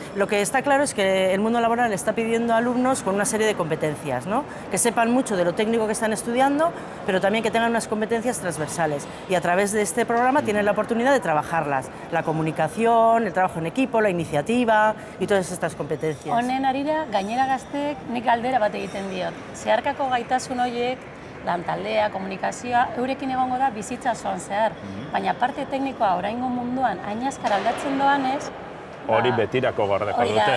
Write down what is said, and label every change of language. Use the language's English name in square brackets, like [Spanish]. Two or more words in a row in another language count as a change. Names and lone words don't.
[Spanish] Lo que está claro es que el mundo laboral está pidiendo a alumnos con una serie de competencias, ¿no? Que sepan mucho de lo técnico que están estudiando, pero también que tengan unas competencias transversales. Y a través de este programa tienen la oportunidad de trabajarlas. La comunicación, el trabajo en equipo, la iniciativa y todas estas competencias. [Basque] Honen arira, gainera gazteek nik galdera bat egiten diot. Zeharkako gaitasun horiek, lantaldea, komunikazioa, eurekin egongo da bizitza osoan zehar. Baina parte teknikoa oraingo munduan hain azkar aldatzen doanez, hori betirako gordeko dute.